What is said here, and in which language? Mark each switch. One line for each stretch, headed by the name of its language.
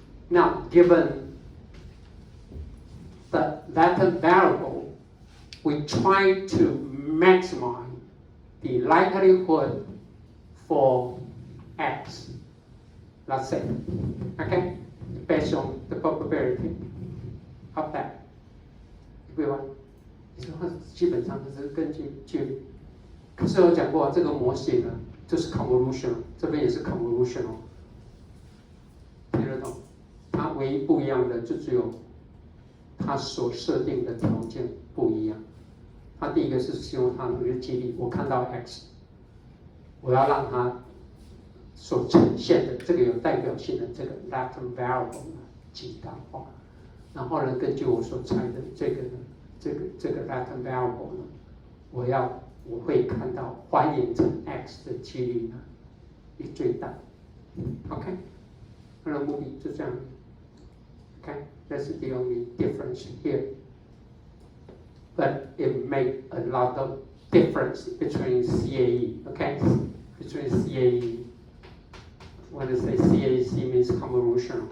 English: Now, given the latent variable, we try to maximize the likelihood for X, let's say, okay, based on the probability of that.
Chinese: 各位，你说基本上是根据距离。可是我讲过，这个模型呢，就是 convolution， 这边也是 convolution 哦，听得懂？它唯一不一样的就只有它所设定的条件不一样。它第一个是希望它有一个几率，我看到 x， 我要让它所呈现的这个有代表性的这个 latent variable 呢极大化，然后呢，根据我所猜的这个 latent variable 呢，我会看到还原成 x 的几率呢，以最大 OK， 它的目的就这样。
English: OK， that's the only difference here. But it makes a lot of difference between CAE. OK, between CAE. When I say CAE means convolutional.